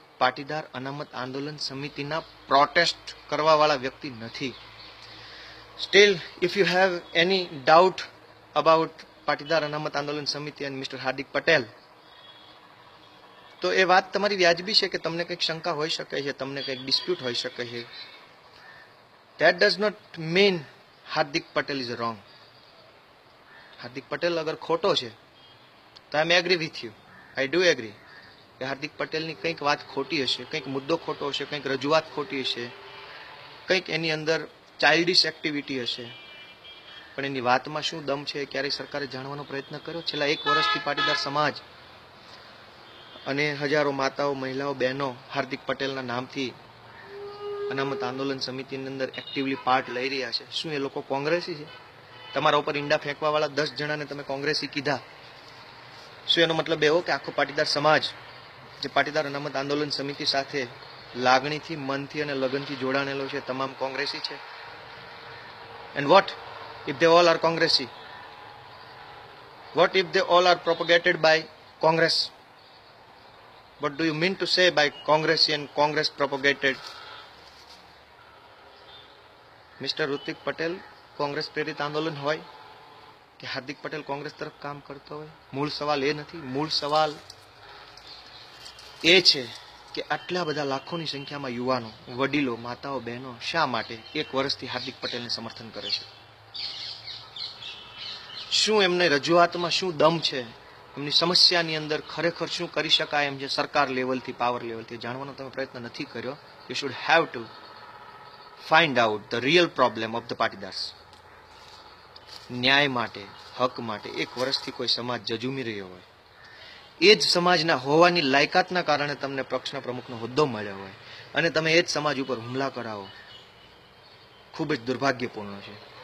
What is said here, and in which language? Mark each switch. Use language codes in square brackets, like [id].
[gu] પાટીદાર અનામત આંદોલન સમિતિના પ્રોટેસ્ટ કરવાવાળા વ્યક્તિ નથી. [en] still if you have any doubt about [gu] Patidar અનામત આંદોલન સમિતિ અને મિસ્ટર હાર્દિક પટેલ, તો એ વાત તમારી વ્યાજબી છે કે તમને કંઈક શંકા હોઈ શકે છે, તમને કંઈક ડિસ્પ્યુટ હોઈ શકે છે. [en] That does not mean Hardik Patel is wrong. [gu] Hardik Patel અગર ખોટો છે તો [en] I agree with you, I do agree [gu] કે હાર્દિક પટેલની કંઈક વાત ખોટી હશે, કંઈક મુદ્દો ખોટો હશે, કંઈક રજૂઆત ખોટી હશે, કંઈક એની અંદર ચાઇલ્ડિશ એક્ટિવિટી હશે. પણ એની વાતમાં શું દમ છે ક્યારેય સરકારે જાણવાનો પ્રયત્ન કર્યો? છેલ્લા 1 વર્ષથી પાટીદાર સમાજ અને હજારો માતાઓ, મહિલાઓ, બહેનો હાર્દિક પટેલના નામથી અનામત આંદોલન સમિતિની અંદર એક્ટિવલી પાર્ટ લઈ રહ્યા છે. શું એ લોકો કોંગ્રેસી છે? તમારા ઉપર ઈંડા ફેંકવાવાળા 10 જણાને તમે કોંગ્રેસી કીધા. શું એનો મતલબ એવો કે આખો પાટીદાર સમાજ જે પાટીદાર અનામત આંદોલન સમિતિ સાથે લાગણીથી, મનથી અને લગનથી જોડાણેલો છે તમામ કોંગ્રેસી છે? [en] And what if they all are Congresi? What if they all are propagated by Congress? What do you mean to say by Congresi and Congress propagated? [gu] Mister Hrithik Patel Congress પ્રેરિત આંદોલન હોય કે હાર્દિક પટેલ કોંગ્રેસ તરફ કામ કરતો હોય, મૂળ સવાલ એ નથી. મૂળ સવાલ એ છે કે આટલા બધા લાખોની સંખ્યામાં યુવાનો, વડીલો, માતાઓ, બહેનો શા માટે 1 વર્ષથી હાર્દિક પટેલને સમર્થન કરે છે? શું એમને રજૂઆતમાં શું દમ છે? એમની સમસ્યાની અંદર ખરેખર શું કરી શકાય એમ છે સરકાર લેવલથી, પાવર લેવલથી? જાણવાનો તમે પ્રયત્ન નથી કર્યો. [en] You should have to find out the real problem of the Patidars. [gu] ન્યાય માટે, હક માટે 1 વર્ષથી કોઈ સમાજ જજુમી રહ્યો હોય, એ જ સમાજના હોવાની લાયકાતના કારણે તમને પક્ષના પ્રમુખનો હોદ્દો મળ્યો હોય અને તમે એ જ સમાજ ઉપર હુમલા કરાવો, ખૂબ જ દુર્ભાગ્યપૂર્ણ છે.